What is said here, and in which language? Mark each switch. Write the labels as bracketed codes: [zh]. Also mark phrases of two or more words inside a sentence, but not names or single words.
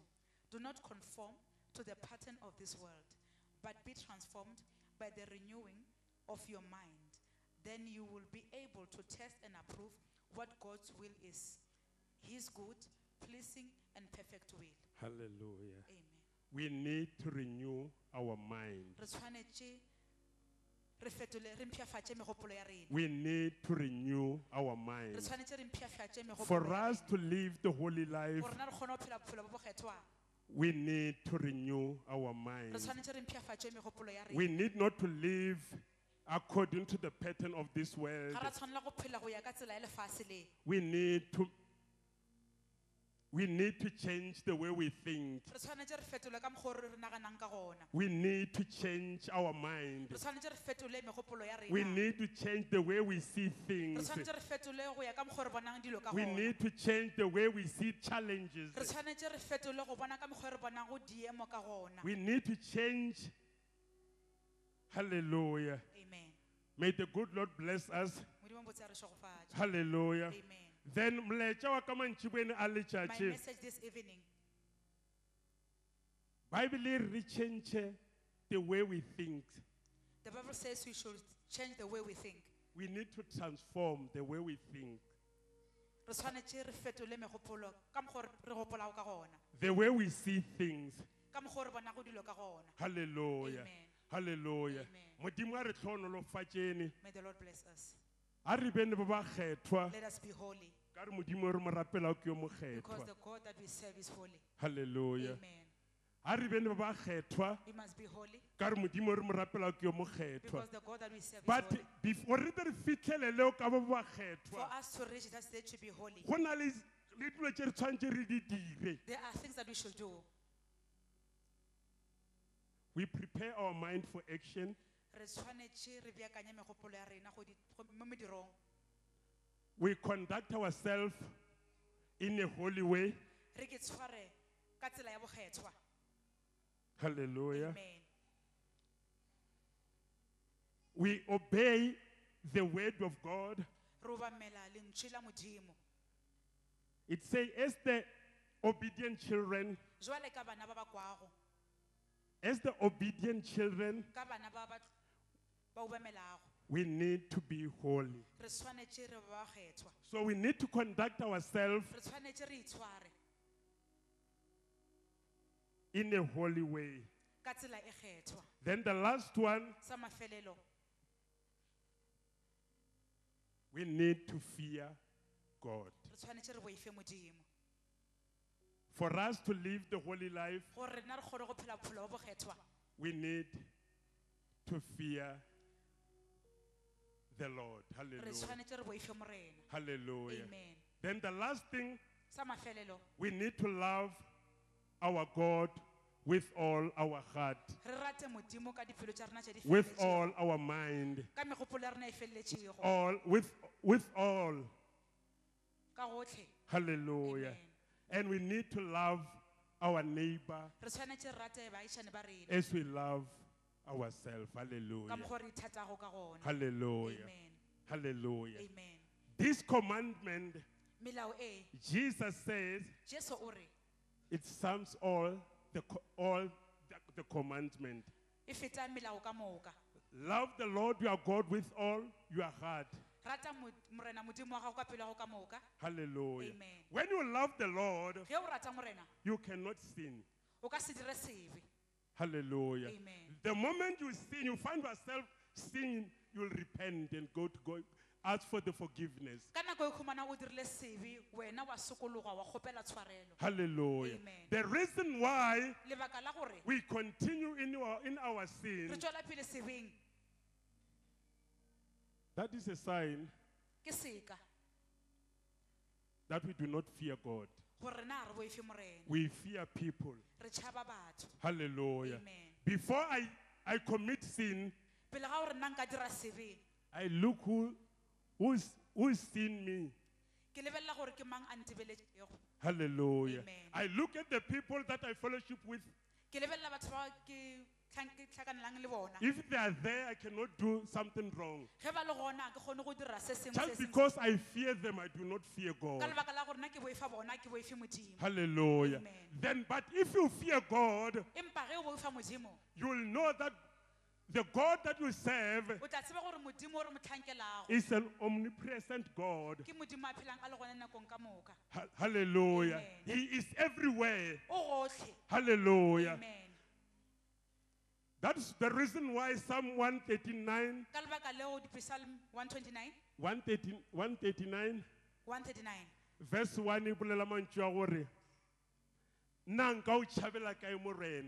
[en] Do not conform to the pattern of this world, but be transformed by the renewing of your mind. Then you will be able to test and approve what God's will is, his good, pleasing, and perfect will. Hallelujah. Amen. We need to renew our mind. [nso] Re tshwanetse re fetole re mpšhafatše megopolo ya rena. [en] We need to renew our [nso] Re [en] mind. [nso] tshwanetse re mpšhafatše megopolo [en] For [nso] ya [en] us [nso] rena. [en] to live the holy life, [nso] Gore na re kgone go phela bophelo bo bo kgethwang. [en] we need to renew our [nso] Re [en] mind. [nso] tshwanetse re mpšhafatše megopolo ya [en] We [nso] rena. [en] need not to live according to the pattern of this world. [nso] Ga ra tshwanela go phela go ya ka tsela ya lefase le. [en] We need to change the way we think. [nso] Re tshwanetse re fetole ka mokgwa o re naganang ka gona. [en] We need to change our mind. [nso] Re tshwanetse re fetole megopolo ya [en] We [nso] rena. [en] need to change the way we see [nso] Re [en] things. [nso] tshwanetse re fetole go ya ka mokgwa o re bonang dilo ka [en] We [nso] gona. [en] need to change the way we see challenges. [nso] Re tshwanetse re fetole go bona ka mokgwa o re bonang go diemo ka gona. [en] We need to change. Hallelujah. Amen. May the good Lord bless us. [nso] Modimo botse a re šogofatše. [en] Hallelujah. Amen. [nso] Then mlaetša wa ka mantšiboeng a [en] My [nso] letšatši, [en] message this evening, Bible [nso] e re [en] change the way we think. the Bible says we should change the way we think. We need to transform the way we think. [nso] Re tshwanetse re fetole megopolo ka mokgwa o re gopolago ka gona. [en] The way we see things. [nso] Ka mokgwa o re bonago dilo ka gona. [en] Hallelujah. Amen. Hallelujah. Amen. [nso] Modimo a re tlhonolofatšene. [en] May the Lord bless us. [nso] A re bene ba ba kgethwa. [en] Let us be holy, [nso] Ka re Modimo re mo rapela ke yo mo [en] because [nso] kgethwa. [en] the God that we serve is holy. Hallelujah. Amen. [nso] A re bene ba ba kgethwa. [en] We must be holy, [nso] Ka re Modimo re mo rapela ke yo mo kgethwa. [en] because the God that we serve is But holy. [nso] before re tle re fitlhelele o ka ba ba [en] For [nso] kgethwa, [en] us to reach that stage to be holy, [nso] go na le dilo tše re tshwanetse re di dire. [en] there are things that we should do. We prepare our mind for action. [nso] Re tshwanetse re beakanye megopolo ya rena mo medirong. [en] We conduct ourselves in a holy way. [nso] Re ke tshware ka tsela ya bokgethwa. [en] Hallelujah. Amen. We obey the word of God. [nso] Re obamela lentswe la Modimo. [en] It says, as the obedient children, [nso] Jwale ka bana ba ba kwago, [en] as the obedient children, [nso] ka bana ba obamelago, [en] we need to be holy. [nso] re tshwanetse re ba kgethwa. [en] So we need to conduct ourselves [nso] Re tshwanetse re itshware [en] in a holy way. [nso] ka tsela e kgethwa. [en] Then the last one, [nso] Sa mafelelo, [en] we need to fear God. [nso] re tshwanetse re boife Modimo. [en] For us to live the holy life, [nso] Gore rena re kgone go phela bophelo bo bo kgethwa, [en] we need to fear the Lord. [nso] re [en] Hallelujah. [nso] tshwanetse re boife Morena. [en] Hallelujah. Amen. Then the last thing, [nso] Sa mafelelo, [en] we need to love our God with all our heart, [nso] re rate Modimo ka dipelo tša rena tše di [en] with [nso] felletšego, [en] all our mind, [nso] ka megopolo ya rena e felletšego, [en] all with all. [nso] ka gotlhe. [en] Hallelujah. Amen. And we need to love our neighbor [nso] Re tshwanetse re rate baagišane ba rena [en] as we love ourselves. [nso] ka [en] Hallelujah. [nso] mokgwa re ithatago ka gona. [en] Hallelujah. Amen. Hallelujah. Amen. This commandment, [nso] Melao e, [en] Jesus says, [nso] Jesu o re, [en] it sums all the commandment. [nso] e feta melao ka moka. [en] Love the Lord your God with all your heart. [nso] Rata Morena Modimo wa gago ka pelo ya gago ka moka. [en] Hallelujah. Amen. When you love the Lord, [nso] Ge o rata Morena, [en] you cannot sin. [nso] o ka se dire sebe. [en] Hallelujah. Amen. The moment you sin, you find yourself sinning, you'll repent and go ask for the forgiveness. [nso] Ka nako e khumana o dirile sebe, wena wa sokologa wa kgopela tshwarelo. [en] Hallelujah. Amen. The reason why [nso] Lebaka la gore [en] we continue in our sin, [nso] re tswela pele sebeng [en] that is a sign [nso] ke seka [en] that we do not fear God. [nso] gore na re boife Morena. [en] We fear people. [nso] Re tšhaba batho. [en] Hallelujah. Amen. Before I commit sin, [nso] Pele ga gore nna nka dira sebe, [en] I look who's seen me. [nso] ke lebelela gore ke mang a ntebeletšego. [en] Hallelujah. Amen. I look at the people that I fellowship with. [nso] Ke lebella batho ba ke tlhakanelang le bona. [en] If they are there, I cannot do something wrong. [nso] Ge ba le gona ha ke kgone go dira se sengwe [en] Just [nso] se sengwe. [en] because I fear them, I do not fear [nso] Ka [en] God. [nso] lebaka la gore nna ke boifa bona ke boife modimo. [en] Hallelujah. Amen. Then, but if you fear God, [nso] Empa ge o boifa modimo, [en] you will know that the God that you serve [nso] o tla tseba gore modimo o re mo tlhankelago [en] is an omnipresent God. [nso] ke modimo a phelang a le gone nakong ka moka. [en] Hallelujah. Amen. He is everywhere. [nso] O gotlhe. [en] Hallelujah. Amen. That's the reason why Psalm 139, [nso] Ka lebaka leo Psalm 129, 139, 139. verse 1 e bolela mantšu a gore nna nka o tšhabela kae morena.